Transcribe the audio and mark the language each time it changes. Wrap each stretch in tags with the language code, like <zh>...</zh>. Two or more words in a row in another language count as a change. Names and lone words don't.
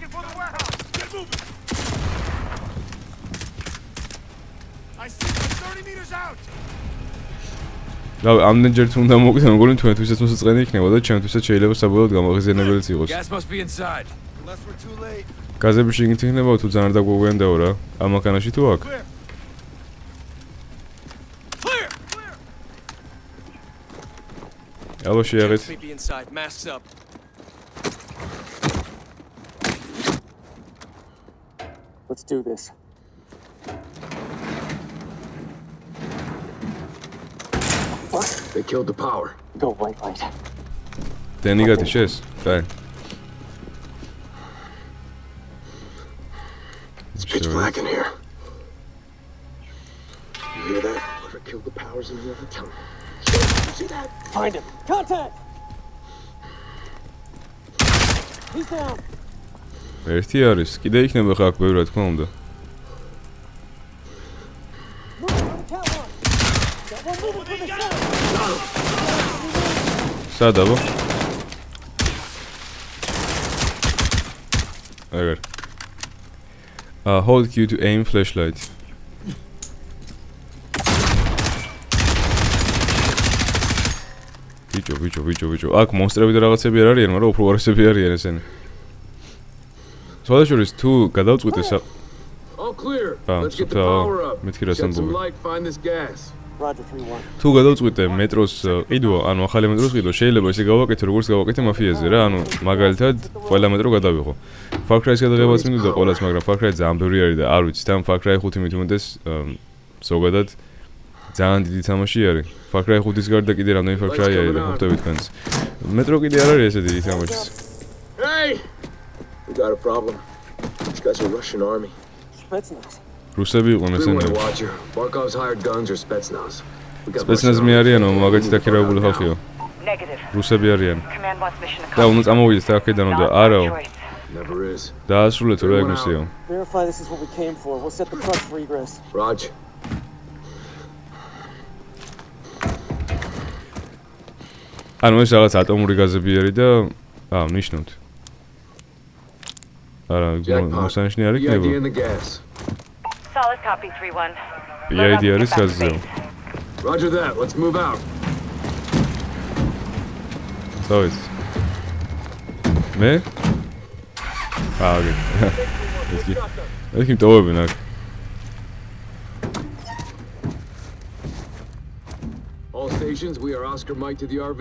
<ka>რა, ამდენჯერ თუ უნდა მოვკვდე, მეგონი თქვენთვისაც მოსაწყენი იქნება და ჩემთვისაც შეიძლება საბოლოოდ გამაღიზიანებელიც იყოს. გაზები შიგნით იქნება თუ ძალიან არ დაგვეგვიანდაო რა, ამ მანქანაში თუ აქ? აბა შეაღეთ.</ka> <en>Let's do this. What? They killed the power. Go right. Danny got the chest. Okay. It's pitch black in here. You hear that? Whoever killed the powers in here, tell me. You see that? Find him. Contact! He's down.</en> <ka>ერთი არის, კიდე იქნება ხა აქ ბევრად თქმა უნდა. სადაბო? აგერ.</ka> <en>Hold Q to aim flashlight.</en> <ka>ბიჭო. აქ მონსტრები და რაღაცები არ არიან, მაგრამ უფრო ვარსები არიან ესენი. სხვადასხვა თუ გადავწყვიტე</ka> <en>All clear. Let's get the power up. Shed some light, find this gas. Roger 3-1.</en> <ka>თუ გადავწყვიტე მეტროს ყიდვა, ანუ ახალი მეტროს ყიდვა, შეიძლება ისე გავაკეთე, როგორც გავაკეთე მაფიაზე რა, ანუ მაგალითად ყველა მეტრო გადავიღო. Far Cry-ს გადაღებაც მინდოდა ყველას, მაგრამ Far Cry ძალიან ბევრი არის და არ ვიცი, თან Far Cry 5 მით უმეტეს ზოგადად ძალიან დიდი თამაში არის. Far Cry 5-ის გარდა კიდე რამდენი Far Cry არის და ხვდები თქვენს. მეტრო კიდე არ არის ესე დიდი თამაში.</ka> <en>Hey! We got a problem. These guys are Russian army. Spetsnaz.</en> <ka>რუსები იყვნენ ესენი.</ka> <en>Barkov's hired guns or Spetsnaz.</en> <ka>Spetsnaz-მი არიანო, მაგათი დაქირავებული ხალხიო. რუსები არიან. და უნდა წამოვიდეთ აქედან და არაო.</ka> <en>Never is.</en> <ka>დაასრულეთ რა ეგნისიო.</ka> <en>Verify this is what we came for. We'll set the truck for egress. Raj.</en> <ka>ანუ ეს რაღაც ატომური გაზები არის და ნიშნავთ. არა, მოსანიშნე არ იქნება.</ka> <en>Solid copy 3-1.</en> <ka>PID არის გაზზე.</ka> <en>Roger that. Let's move out.</en> <ka>დავით. მე? აგე. ეს ტოვებენ აქ.</ka> <en>All stations, we are Oscar Mike to the RV.</en>